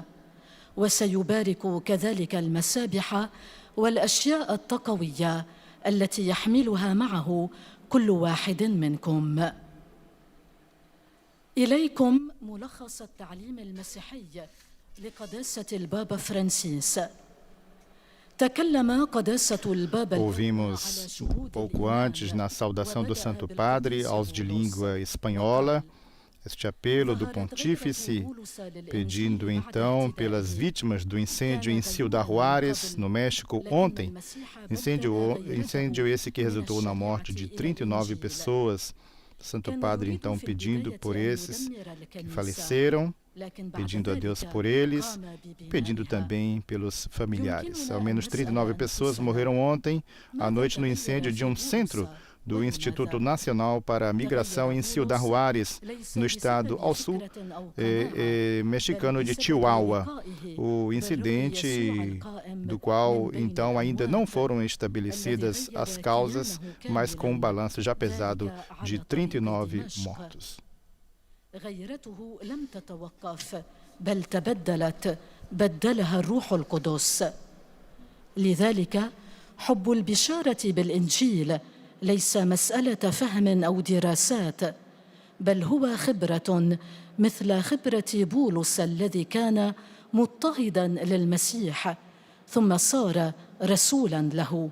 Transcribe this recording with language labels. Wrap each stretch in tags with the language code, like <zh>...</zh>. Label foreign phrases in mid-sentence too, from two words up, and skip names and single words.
<ar>وسيبارك كذلك المسابح والأشياء التقوية التي يحملها معه كل واحد منكم. إليكم ملخص التعليم المسيحي لقداسة البابا فرانسيس. تكلم قداسة البابا</ar> <pt>Ouvimos pouco antes, na saudação do Santo Padre, aos de língua espanhola, este apelo do Pontífice, pedindo então pelas vítimas do incêndio em Ciudad Juárez, no México, ontem. Incêndio esse que resultou na morte de 39 pessoas. O Santo Padre então pedindo por esses que faleceram, pedindo a Deus por eles, pedindo também pelos familiares. Ao menos 39 pessoas morreram ontem à noite no incêndio de um centro do Instituto Nacional para a Migração em Ciudad Juárez, no estado ao sul mexicano de Chihuahua. O incidente do qual então ainda não foram estabelecidas as causas, mas com um balanço já pesado de 39 mortos.</pt> <ar>غيرته لم تتوقف بل تبدلت بدلها الروح القدس. لذلك حب البشارة بالإنجيل ليس مسألة فهم أو دراسات، بل هو خبرة مثل خبرة بولس الذي كان مضطهداً للمسيح ثم صار رسولاً له.</ar>